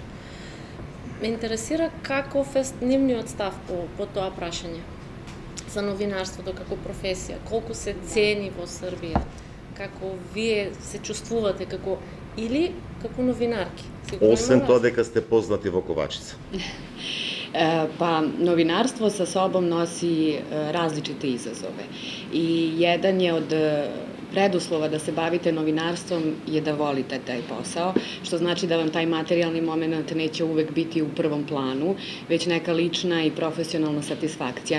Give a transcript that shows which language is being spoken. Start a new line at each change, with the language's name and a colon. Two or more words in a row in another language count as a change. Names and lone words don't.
Macedonian: Ме интересира каков е нивниот став по тоа прашање за новинарството како професија, колку се цени во Србија, како вие се чувствувате или како новинарки? Освен тоа дека сте познати во Ковачица.
Serbian: Pa novinarstvo sa sobom nosi različite izazove i jedan je od preduslova da se bavite novinarstvom je da volite taj posao, što znači da vam taj materijalni moment neće uvek biti u prvom planu, već neka lična i profesionalna satisfakcija.